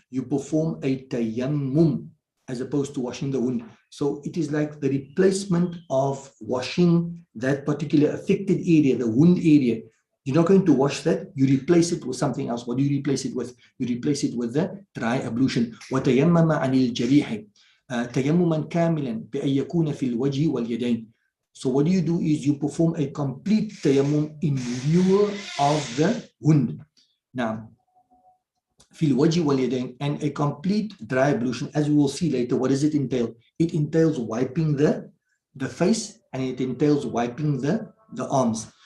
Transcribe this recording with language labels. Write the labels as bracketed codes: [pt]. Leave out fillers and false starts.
[en] You perform a tayammum as opposed to washing the wound. So it is like the replacement of washing that particular affected area, the wound area. You're not going to wash that. You replace it with something else. What do you replace it with? You replace it with the dry ablution. [ar] وتيمم عن الجريح تيمما كاملا بأن يكون في الوجه واليدين. [en] So what you do is you perform a complete tayammum in lieu of the wound. Now, [ar] في الوجه واليدين, [en] and a complete dry ablution, as we will see later, what does it entail? It entails wiping the the face, and it entails wiping the arms.